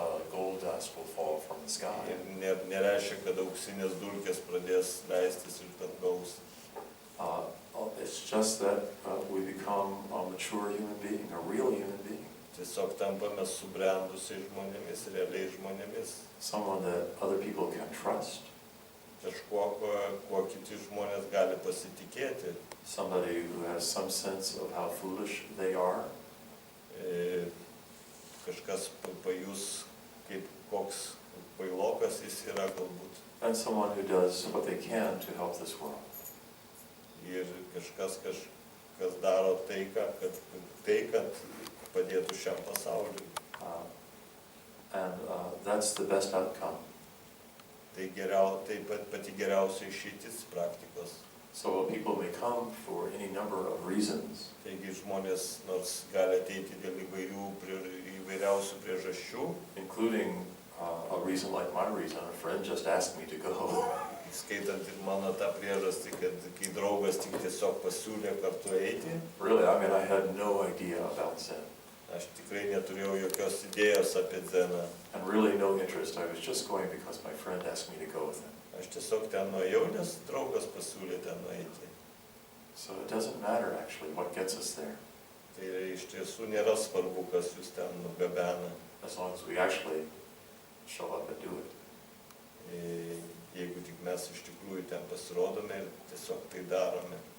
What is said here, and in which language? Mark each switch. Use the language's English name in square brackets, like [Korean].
[English] Gold dust will fall from the sky. [Lithuanian] Nereiškia, kad auksinės dulkės pradės leistis iš dangaus. [English] It's just that we become a mature human being, a real human being. [Lithuanian] Tiesiog tampame subrendusiais žmonėmis, realiais žmonėmis. [English] Someone that other people can trust. [Lithuanian] Kažkuo, kuo kiti žmonės gali pasitikėti. [English] Somebody who has some sense of how foolish they are. [Lithuanian] Kažkas pajus, kaip koks kvailokas jis yra galbūt. [English] And someone who does what they can to help this world. [Lithuanian] Ir kažkas daro tai, kad padėtų šiam pasauliui. [English] And that's the best outcome. [Lithuanian] Tai pati geriausia išeitis praktikos. [English] So people may come for any number of reasons. [Lithuanian] Taigi žmonės nors gali ateiti dėl įvairiausių priežasčių. [English] Including a reason like my reason. A friend just asked me to go. [Lithuanian] Skaitant ir mano tą priežastį, kad kai draugas tik tiesiog pasiūlė kartu eiti. [English] Really, I had no idea about Zen. [Lithuanian] Aš tikrai neturėjau jokios idėjos apie Zeną. [English] And really no interest. I was just going because my friend asked me to go with him. [Lithuanian] Aš tiesiog ten nuėjau, nes draugas pasiūlė ten nueiti. [English] So it doesn't matter actually what gets us there. [Lithuanian] Tai iš tiesų nėra svarbu, kas jūs ten nugabena. [English] As long as we actually show up and do it. [Lithuanian] Jeigu tik mes iš tikrųjų ten pasirodome ir tiesiog tai darome.